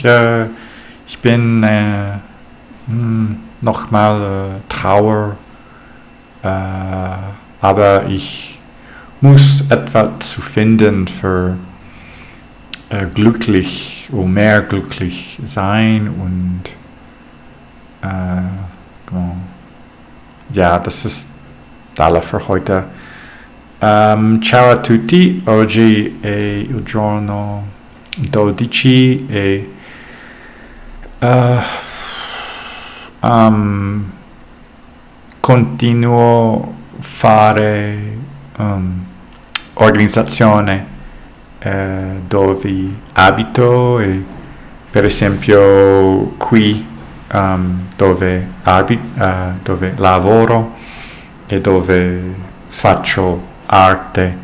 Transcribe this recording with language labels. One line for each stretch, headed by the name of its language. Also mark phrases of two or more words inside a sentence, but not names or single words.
German: Ich bin noch mal trauer, aber ich muss etwas zu finden für glücklich oder mehr glücklich sein und ja, das ist alles für heute.
Italian: Ciao a tutti, oggi è il giorno 12 e continuo a fare organizzazione dove abito e per esempio qui dove lavoro e dove faccio arte.